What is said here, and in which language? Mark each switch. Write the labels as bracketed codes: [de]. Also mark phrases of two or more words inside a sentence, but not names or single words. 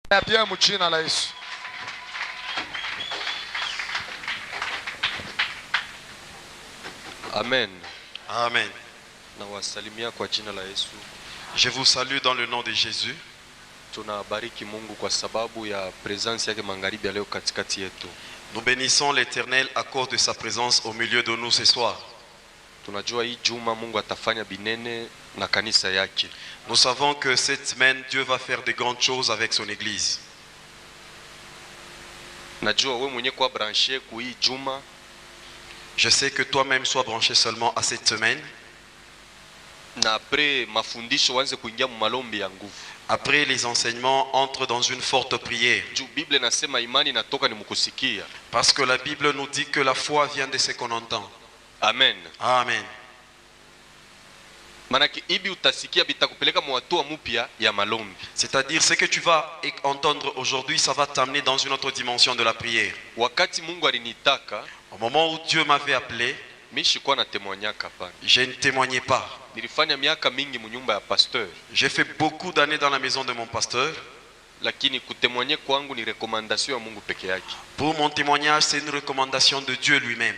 [sw] Bien mchina la Yesu. Amen. Amen. Nawasalimia kwa jina la Yesu. [fr] Je vous salue dans le nom de Jésus. [sw] Tunabariki Mungu kwa sababu ya presence yake magharibi leo katikati yetu. [fr] Nous bénissons l'Éternel à cause de sa présence au milieu de nous ce soir. [sw] Tunajua hii juma Mungu atafanya binene na kanisa yake. [fr] Nous savons que cette semaine Dieu va faire de grandes choses avec son église. [sw] Najua wewe mwenyewe kwa branché ku hii juma. [fr] Je sais que toi-même sois branché seulement à cette semaine. [sw] Na après mafundisho wanze kuingia mu malombi ya nguvu. [fr] Après les enseignements, entre dans une forte prière. [sw] Bible nasema imani inatoka ni mkusikia. [fr] Parce que la Bible nous dit que la foi vient de ce qu'on entend. Amen. Amen. [sw] Manaki ibi utasikia bitakupeleka mu hatua mpya ya malombi. [fr] C'est-à-dire ce que tu vas entendre aujourd'hui, ça va t'amener dans une autre dimension de la prière. [sw] Wakati Mungu alinitaka, [fr] au moment où Dieu m'avait appelé, je ne témoignais pas. J'ai fait beaucoup d'années dans la maison de mon pasteur. Pour mon témoignage, c'est une recommandation de Dieu lui-même.